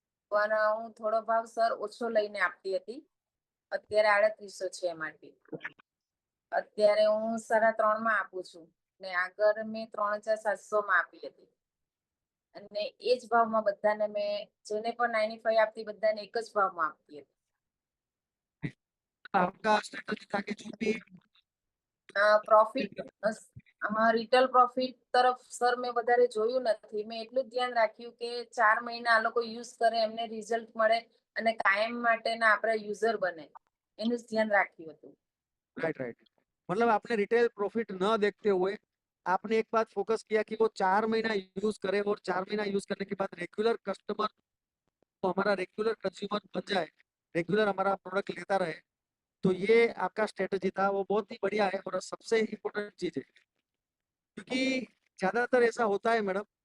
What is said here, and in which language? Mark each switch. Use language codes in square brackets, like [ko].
[gu] પણ હું થોડો ભાવ સર ઓછો લઈને આપતી હતી. અત્યારે 3800 છે એમાંથી. અત્યારે હું 3.5 માં આપું છું ને આગળ મેં 3700 માં આપી હતી. અને એ જ ભાવમાં બધાને મેં જેને પણ 95 આપતી બધાને એક જ ભાવમાં આપતી હતી. [hi] आपका स्ट्रेटजी था कि जो भी [gu] પ્રોફિટ રિટેલ પ્રોફિટ તરફ સર મેં વધારે જોયું નથી. મેં એટલું જ ધ્યાન રાખ્યું કે 4 મહિના આ લોકો યુઝ કરે, એમને રિઝલ્ટ મળે અને કાયમ માટેના આપણા યુઝર બને, એનું જ ધ્યાન રાખ્યું હતું. [hi] Right, right. मतलब आपने रिटेल प्रॉफिट न देखते हुए आपने एक बात फोकस किया कि वो 4 महीना यूज करे, और 4 महीना यूज करने के बाद रेगुलर कस्टमर, तो हमारा रेगुलर कंज्यूमर बन जाए, रेगुलर हमारा प्रोडक्ट लेता रहे। तो ये आपका स्ट्रेटजी था, वो बहुत ही बढ़िया है और सबसे इम्पोर्टेंट चीज है, क्योंकि ज्यादातर ऐसा होता है मैडम।